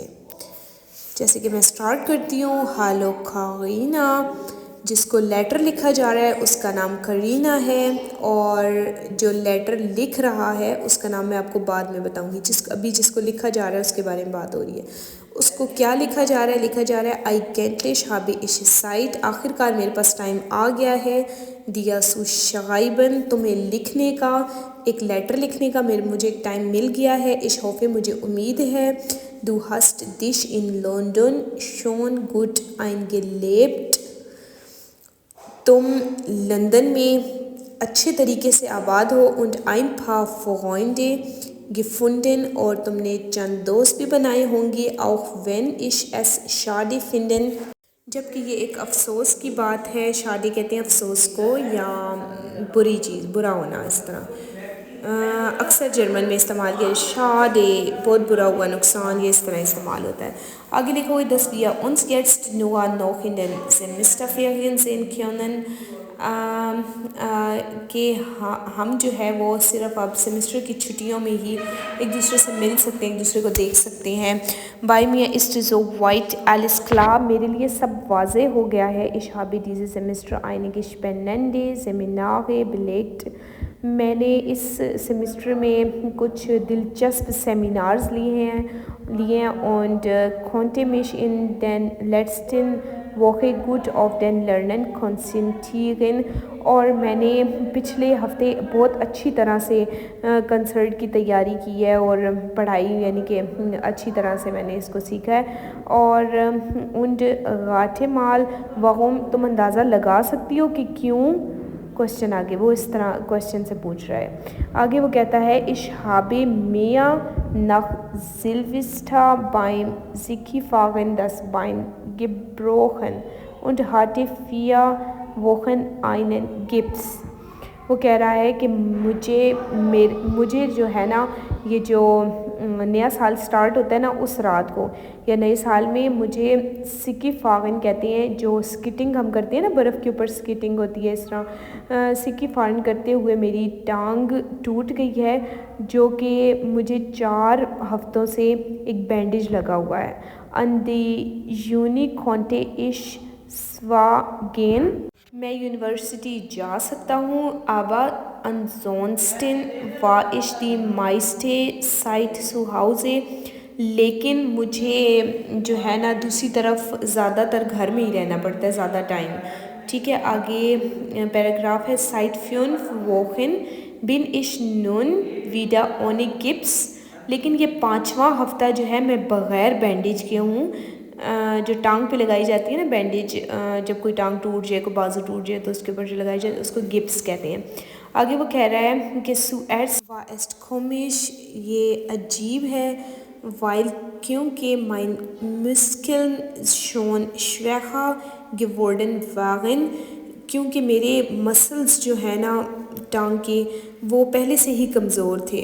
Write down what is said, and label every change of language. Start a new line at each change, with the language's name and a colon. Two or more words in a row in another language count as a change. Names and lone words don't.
Urdu: جیسے کہ میں سٹارٹ کرتی ہوں، ہالو کارینہ، جس کو لیٹر لکھا جا رہا ہے اس کا نام کرینہ ہے، اور جو لیٹر لکھ رہا ہے اس کا نام میں آپ کو بعد میں بتاؤں گی۔ ابھی جس کو لکھا جا رہا ہے اس کے بارے میں بات ہو رہی ہے۔ اس کو کیا لکھا جا رہا ہے؟ لکھا جا رہا ہے
German: eigentlich habe ich Zeit،
Urdu: آخر کار میرے پاس ٹائم آ گیا ہے۔ دیا سو شغائبن، تمہیں لکھنے کا، ایک لیٹر لکھنے کا مجھے ایک ٹائم مل گیا ہے۔
German: ich hoffe،
Urdu: مجھے امید ہے۔
German: du hast dich in London schon gut eingelebt،
Urdu: تم لندن میں اچھے طریقے سے آباد ہو۔
German: und ein paar Freunde gefunden،
Urdu: اور تم نے چند دوست بھی بنائے ہوں گے۔
German: auch wenn ich es schade finden،
Urdu: جبکہ یہ ایک افسوس کی بات ہے۔ شادی کہتے ہیں افسوس کو، یا بری چیز، برا ہونا، اس طرح اکثر جرمن میں استعمال کیا شادے، بہت برا ہوا، نقصان، یہ اس طرح استعمال ہوتا ہے۔ آگے لکھا ہوئے
German: dass wir uns jetzt nur noch in den Semesterferien sehen können،
Urdu: کہ ہم جو ہے وہ صرف اب سیمسٹر کی چھٹیوں میں ہی ایک دوسرے سے مل سکتے ہیں، ایک دوسرے کو دیکھ سکتے ہیں۔
German: bei mir ist so weit alles klar،
Urdu: میرے لیے سب واضح ہو گیا ہے۔
German: ich habe dieses Semester einige spannende Seminare belegt،
Urdu: میں نے اس سیمسٹر میں کچھ دلچسپ سیمینارز لیے ہیں۔
German: und konnte mich in den letzten Woche gut auf den Lernen konzentrieren،
Urdu: اور میں نے پچھلے ہفتے بہت اچھی طرح سے کنسرٹ کی تیاری کی ہے، اور پڑھائی یعنی کہ اچھی طرح سے میں نے اس کو سیکھا ہے۔
German: اور und rate mal warum،
Urdu: تم اندازہ لگا سکتی ہو کہ کیوں؟ کوشچن آگے وہ اس طرح کوشچن سے پوچھ رہا ہے۔ آگے وہ کہتا ہے
German: ich habe mir nach Silvester beim Skifahren das Bein gebrochen und hatte 4 Wochen einen Gips۔
Urdu: وہ کہہ رہا ہے کہ مجھے جو ہے نا، یہ جو نیا سال سٹارٹ ہوتا ہے نا اس رات کو، یا نئے سال میں مجھے سکی فاغن کہتے ہیں، جو سکیٹنگ ہم کرتے ہیں نا، برف کے اوپر سکیٹنگ ہوتی ہے، اس طرح سکی فاغن کرتے ہوئے میری ٹانگ ٹوٹ گئی ہے، جو کہ مجھے 4 ہفتوں سے ایک بینڈیج لگا ہوا ہے۔
German: an die Uni konnte ich zwar gehen،
Urdu: میں یونیورسٹی جا سکتا ہوں،
German: aber ansonsten war ich die meiste Zeit zu Hause،
Urdu: لیکن مجھے جو ہے نا دوسری طرف زیادہ تر گھر میں ہی رہنا پڑتا ہے زیادہ ٹائم۔ ٹھیک ہے، آگے پیراگراف ہے
German: seit 5 Wochen bin ich nun wieder ohne Gips،
Urdu: لیکن یہ 5واں ہفتہ جو ہے میں بغیر بینڈیج کے ہوں۔ جو ٹانگ پہ لگائی جاتی ہے نا بینڈیج، جب کوئی ٹانگ ٹوٹ جائے، کوئی بازو ٹوٹ جائے تو اس کے اوپر جو لگائی جائے اس کو گپس کہتے ہیں۔ آگے وہ کہہ رہا ہے کہ
German: zuerst war es komisch،
Urdu: یہ عجیب ہے،
German: weil کیونکہ mein Muskeln schon schwächer geworden waren،
Urdu: کیونکہ میرے مسلز جو ہے نا ٹانگ کے وہ پہلے سے ہی کمزور تھے۔